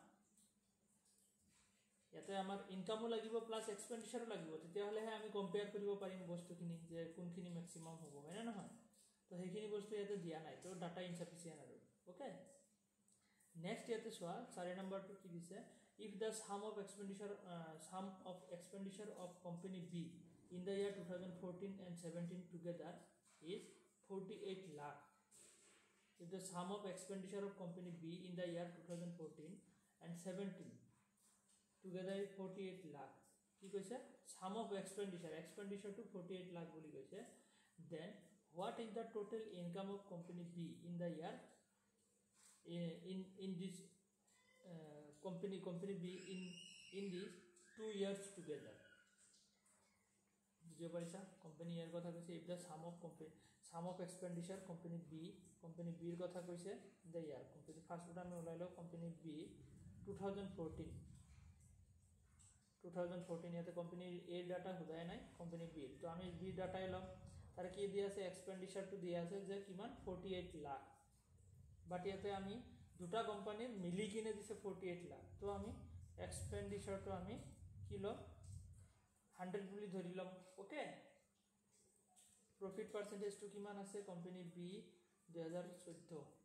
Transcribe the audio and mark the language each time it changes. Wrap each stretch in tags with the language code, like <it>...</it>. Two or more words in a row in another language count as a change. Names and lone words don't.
<as>ইয়াতে আমাৰ ইনকামো লাগিব</as> <en>plus expenditure</en> <as>লাগিব তেতিয়াহ'লেহে আমি কম্পেয়াৰ কৰিব পাৰিম বস্তুখিনি যে কোনখিনি মেক্সিমাম হ'ব হয়নে নহয় তো সেইখিনি বস্তু ইয়াতে দিয়া নাই তো</as> <en>data insufficient</en> <as>আৰু ওকে নেক্সট ইয়াতে চোৱা 4 নম্বৰটো কি দিছে</as> <en>if the sum of expenditure of company B in the year 2014 and 17 together is 48 lakh if the sum of expenditure of company B in the year 2014 and 17 together is 48 lakh</en> <as>কি কৈছে</as> <en>sum of expenditure to 48 lakh</en> <as>বুলি কৈছে</as> <en>then what is the total income of company B in the year in this company B in these 2 years together</en> <as>বুঝিব পাৰিছা কোম্পানী ইয়াৰ কথা কৈছে</as> <en>if the sum of expenditure</en> <as>কোম্পানী বিৰ কথা কৈছে</as> <en>the year company first</en> <as>আমি ওলাই লওঁ</as> <en>company B</en> <as>2014 ইয়াতে কোম্পানীৰ এৰ ডাটা সোধাই নাই কোম্পানী বিৰ তো আমি বিৰ ডাটাই ল'ম তাৰ কি দিয়া আছে এক্সপেণ্ডিচাৰটো দিয়া আছে যে কিমান 48 লাখ বাট ইয়াতে আমি দুটা কোম্পানীৰ মিলি কিনে দিছে 48 লাখ তো আমি এক্সপেণ্ডিচাৰটো আমি কি ল'ম 100 বুলি ধৰি ল'ম ওকে</as> <en>profit percentage</en> <as>কিমান আছে</as> <en>company B</en> <as>2014</as>